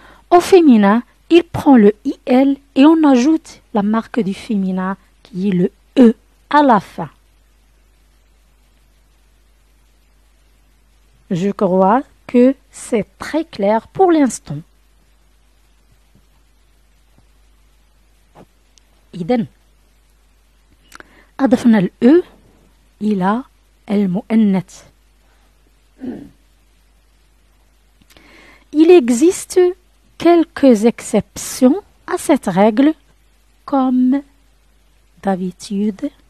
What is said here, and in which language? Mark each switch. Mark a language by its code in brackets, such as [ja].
[fr] Au féminin, il prend le IL et on ajoute la marque du féminin qui est le E à la fin. Je crois que c'est très clair pour l'instant. [ar] إذن أضفنا الأ إلى المؤنث. [fr] Il existe quelques exceptions à cette règle, comme d'habitude.